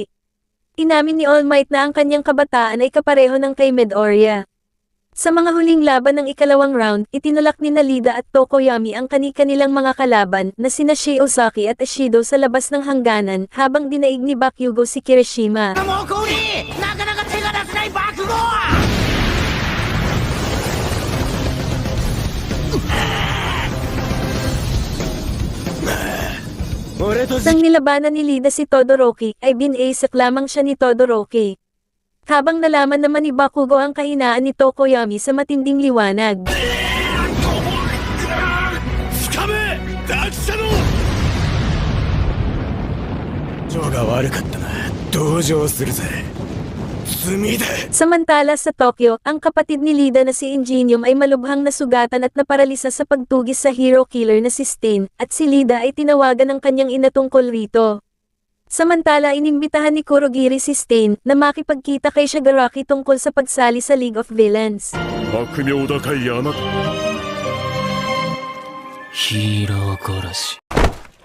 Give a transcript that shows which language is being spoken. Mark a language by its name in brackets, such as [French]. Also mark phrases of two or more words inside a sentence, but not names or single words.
[Filipino] Inamin ni All Might na ang kanyang kabataan ay kapareho ng kay Midoriya. Sa mga huling laban ng ikalawang round, itinulak ni Lida at Tokoyami ang kani-kanilang mga kalaban na sina Shei Ozaki at Ashido sa labas ng hangganan habang dinaig ni Bakugo si Kirishima. [Japanese] 猛攻になかなか手が出せない爆豪 [Filipino] Nang nilabanan ni Lida si Todoroki, ay binaisak lamang siya ni Todoroki. Habang nalaman naman ni Bakugo ang kahinaan ni Tokoyami sa matinding liwanag. [Japanese] つかめダキサノジョーが悪かったな同情するぜ罪だ [Filipino] Samantala sa Tokyo, ang kapatid ni Lida na si Ingenium ay malubhang nasugatan at naparalisa sa pagtugis sa [English] hero killer [Filipino] na si Stain, at si Lida ay tinawagan ng kanyang ina tungkol rito. Samantala inimbitahan ni Kurogiri si Stain na makipagkita kay Shigaraki tungkol sa pagsali sa League of Villains. [Japanese] 悪名高いあなたヒーロー殺し